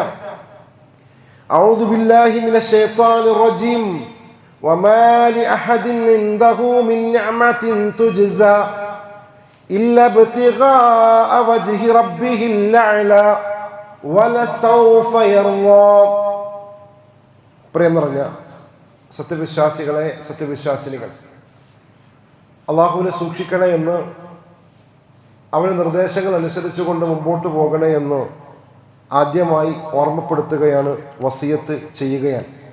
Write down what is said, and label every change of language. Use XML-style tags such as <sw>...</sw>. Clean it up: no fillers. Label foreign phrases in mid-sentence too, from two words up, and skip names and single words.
<ar>أعوذ بالله من الشيطان الرجيم. وما لأحد عنده من نعمة تجزى إلا ابتغاء وجه ربه الأعلى ولسوف يرضى.</ar> <ml>പ്രിയം നിറഞ്ഞ സത്യവിശ്വാസികളെ, സത്യവിശ്വാസിനികൾ, അള്ളാഹുവിനെ സൂക്ഷിക്കണേ എന്ന്, അവൻ്റെ നിർദ്ദേശങ്ങൾ അനുസരിച്ചുകൊണ്ട് മുമ്പോട്ട് പോകണേ എന്ന് ആദ്യമായി ഓർമ്മപ്പെടുത്തുകയാണ്, വസിയത്ത് ചെയ്യുകയാണ്.</ml>